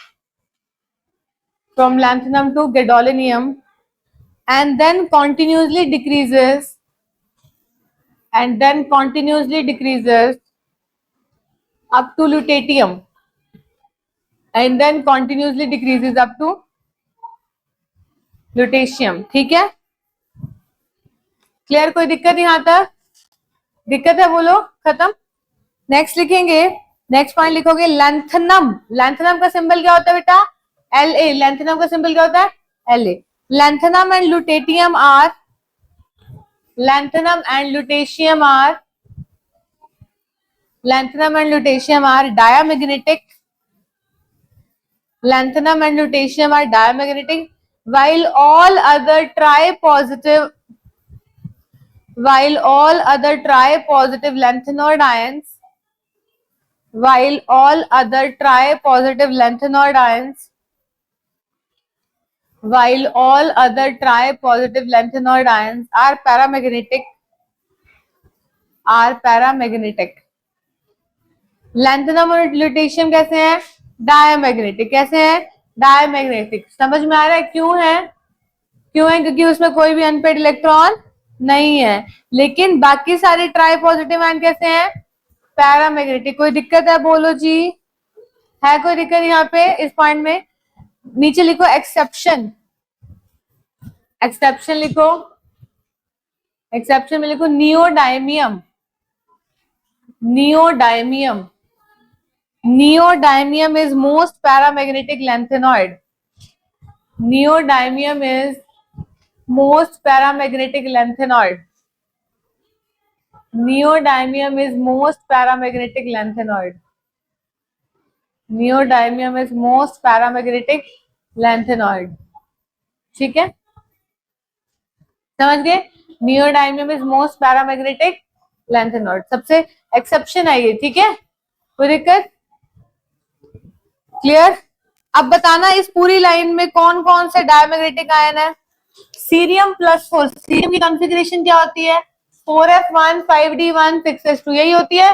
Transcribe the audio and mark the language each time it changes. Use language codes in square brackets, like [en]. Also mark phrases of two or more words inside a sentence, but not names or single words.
[en] from lanthanum to gadolinium, and then continuously decreases, and then continuously decreases up to lutetium, and then continuously decreases up to lutetium. [hi] ठीक है, क्लियर, कोई दिक्कत यहां तक, दिक्कत है बोलो, खत्म। नेक्स्ट लिखेंगे, [en] next point [hi] लिखोगे लैंथनम, लैंथनम का सिंबल क्या होता है बेटा, La, लैंथनम का सिंबल क्या होता है, La. [en] lanthanum and lutetium are, lanthanum and lutetium are, lanthanum and lutetium are diamagnetic, lanthanum and lutetium are diamagnetic, while all other tri-positive, while all other tri-positive lanthanoid ions, while all other tri-positive lanthanoid ions, while all other tri-positive lanthanoid ions are paramagnetic, are paramagnetic. [hi] लैंथनम और ल्यूटेशियम कैसे हैं, डायमैग्नेटिक, कैसे हैं, डायमैग्नेटिक। समझ में आ रहा है क्यों है, क्यों है, क्योंकि उसमें कोई भी [en] unpaired electron [hi] नहीं है। लेकिन बाकी सारे [en] tri positive ion [hi] कैसे हैं, पैरामैग्नेटिक। कोई दिक्कत है बोलो जी, है कोई दिक्कत यहाँ पे इस पॉइंट में, नीचे लिखो एक्सेप्शन, एक्सेप्शन लिखो, एक्सेप्शन में लिखो नियोडायमियम, नियोडायमियम, [en] neodymium is most paramagnetic lanthanoid, neodymium is most paramagnetic lanthanoid, neodymium is most paramagnetic lanthanoid, neodymium is most paramagnetic lanthanoid। [hi] ठीक है, समझ गए, [en] neodymium is most paramagnetic lanthanoid, [hi] सबसे एक्सेप्शन है ये। ठीक है, कोई दिक्कत, क्लियर। अब बताना इस पूरी लाइन में कौन कौन से [en] diamagnetic ion [hi] है, सीरियम प्लस 4, सीरियम की कॉन्फ़िगरेशन क्या होती है, 4f1 5d1 6s2, यही होती है।